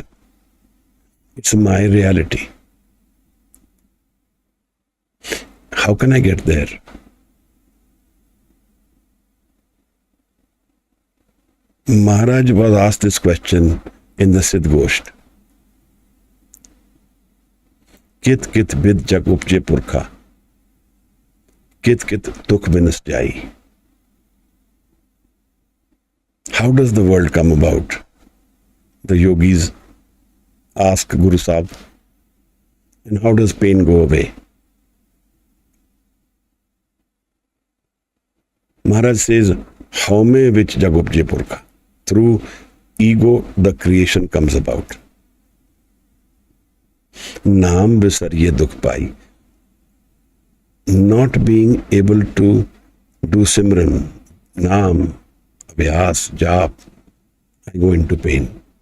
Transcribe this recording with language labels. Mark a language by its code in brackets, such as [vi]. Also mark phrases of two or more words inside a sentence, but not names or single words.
[en] It's my reality. How can I get there? Maharaj was asked this question in the Siddh Gosht. [pa] ਕਿਤੁ ਕਿਤੁ ਬਿਧਿ ਜਗੁ ਉਪਜੈ ਪੁਰਖਾ. ਕਿਤੁ ਕਿਤੁ ਦੁਖਿ ਬਿਨਸਿ ਜਾਇ. [en] How does the world come about? The yogis ask Guru Sahib. And how does pain go away? Maharaj says, [pa] ਹਉਮੈ ਵਿਚਿ ਜਗੁ ਉਪਜੈ ਪੁਰਖਾ. [en] Through ego, the creation comes about. [pa] ਨਾਮਿ ਵਿਸਰਿਐ ਦੁਖੁ ਪਾਇ. [en] Not being able to do Simran, Naam, Abhyas, Jap, I go into pain.